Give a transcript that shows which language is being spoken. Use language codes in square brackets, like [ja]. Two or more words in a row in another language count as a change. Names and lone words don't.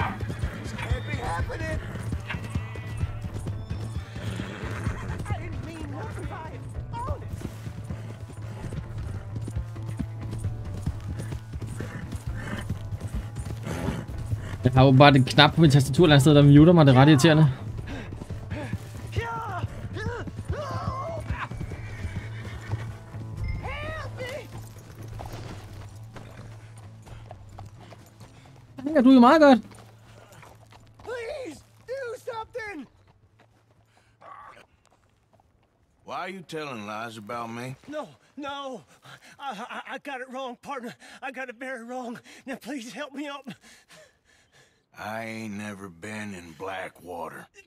[da] Jeg har jo bare en knap på min tastatur et eller andet sted, der muter mig. Det er ret irriterende. Jeg tænker, du er jo meget godt. [en] Please, do something! Why are you telling lies about me? No. I got it wrong, partner. I got it very wrong. Now please help me up. I ain't never been in Blackwater.